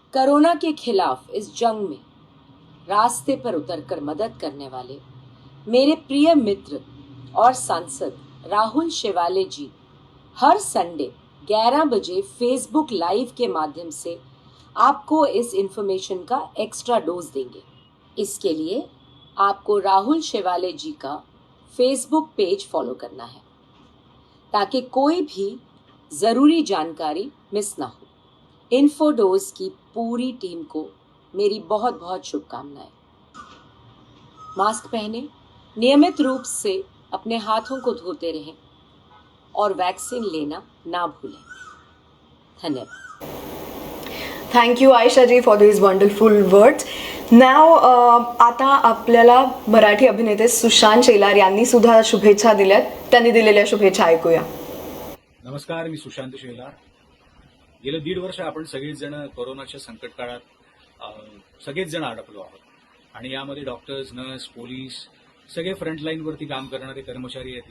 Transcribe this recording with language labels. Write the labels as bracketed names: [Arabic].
[Hindi] Corona के खिलाफ इस जंग में रास्ते पर उतरकर मदद करने वाले मेरे प्रिय मित्र और सांसद राहुल शेवाले जी हर संडे 11 बजे फेसबुक लाइव के माध्यम से आपको इस इंफॉर्मेशन का एक्स्ट्रा डोज देंगे. इसके लिए आपको राहुल शेवाले जी का फेसबुक पेज फॉलो करना है ताकि कोई भी ज़रूरी जानकारी मिस ना हो. InfoDose की पूरी टीम को मेरी बहुत बहुत शुभकामनाएं. मास्क पहने, नियमित रूप से अपने हाथों को धोते रहें और वैक्सीन लेना ना भूलें. धन्यवाद. [English] Thank you Ayesha ji for this wonderful words. [Marathi] नाव आता आपल्याला मराठी अभिनेते सुशांत शेलार यांनी सुद्धा शुभेच्छा दिल्यात. त्यांनी दिलेल्या शुभेच्छा ऐकूया. नमस्कार, मी सुशांत शेलार. गेले 1.5 वर्ष आपण सगळेच जण कोरोनाच्या संकट काळात सगळेच जण अडकलो आहोत आणि यामध्ये डॉक्टर्स, नर्स, पोलीस सगळे फ्रंटलाईनवरती काम करणारे कर्मचारी आहेत.